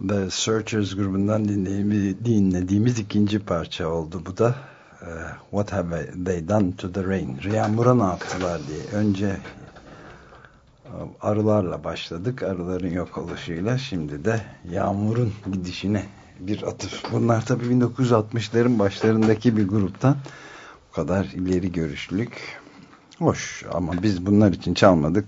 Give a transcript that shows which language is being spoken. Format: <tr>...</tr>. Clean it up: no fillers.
<tr>Searchers grubundan dinlediğimiz ikinci parça oldu bu da.</tr> <en>What Have They Done to the Rain?</en> <tr>Riya Mura ne yaptılar diye. Önce arılarla başladık. Arıların yok oluşuyla. Şimdi de yağmurun gidişine bir atıf. Bunlar tabii 1960'ların başlarındaki bir gruptan. Bu kadar ileri görüşlülük. Hoş ama biz bunlar için çalmadık.</tr>